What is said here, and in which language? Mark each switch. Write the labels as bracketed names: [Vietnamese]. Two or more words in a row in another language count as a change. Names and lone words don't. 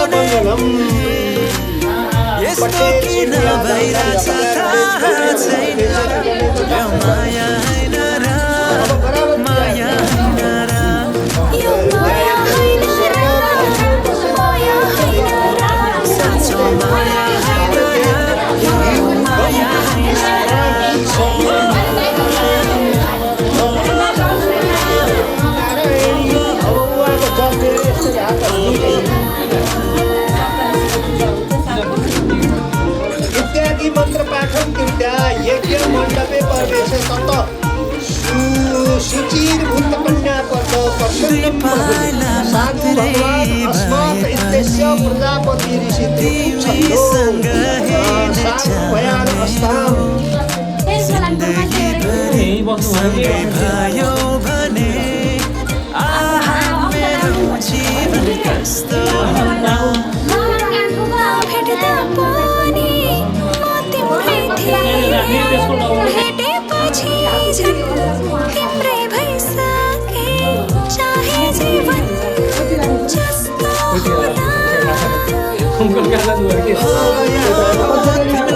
[Nepali] यस्तो किन भइरहेछ थाहा छैन माया होइन र माया होइन र साँचो माया होइन र माया [Sanskrit] इत्यादि मंत्र पाठन कृत्या यज्ञ मंडपे प्रवेश तत सुचिर भूत कन्या पद साधु भगवान अस्मात् इत्यस्य प्रजापति ऋषि भयान अस्ताम [Nepali] सँगै भयो भने आहा मेरो जीवन कस्तो होला भेट्दा पनि म तिम्रै थिएँ भेटेपछि झन् तिम्रै भइसके चाहे जीवन जस्तो होला